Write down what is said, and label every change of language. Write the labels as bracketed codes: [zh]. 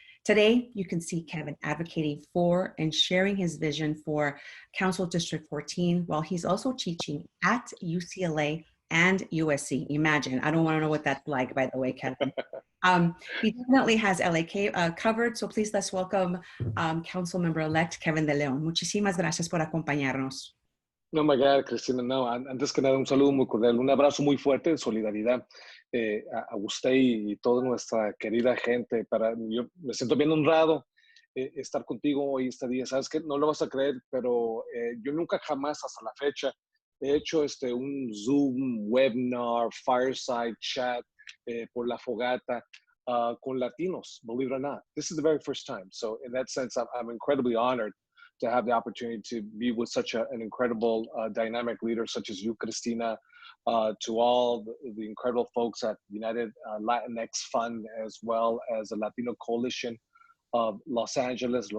[en] Today, you can see Kevin advocating for and sharing his vision for Council District 14 while he's also teaching at UCLA and USC. Imagine, I don't want to know what that's like, by the way, Kevin. He definitely has LA covered, so please let's welcome Council Member-elect Kevin De Leon. [es] Muchísimas gracias por acompañarnos. No, [en] my God, [es] Cristina, no, antes que nada un saludo muy cordial, un abrazo muy fuerte de solidaridad a usted y toda nuestra querida gente. Yo me siento bien honrado estar contigo hoy este día. Sabes que no lo vas a creer, pero yo nunca jamás hasta la fecha he hecho un Zoom, webinar, fireside chat por la fogata con latinos, [en] believe it or not. This is the very first time. So in that sense, I'm incredibly honored to have the opportunity to be with such an incredible dynamic leader such as you, Cristina, to all the incredible folks at United Latinx Fund, as well as the Latino Coalition of Los Angeles.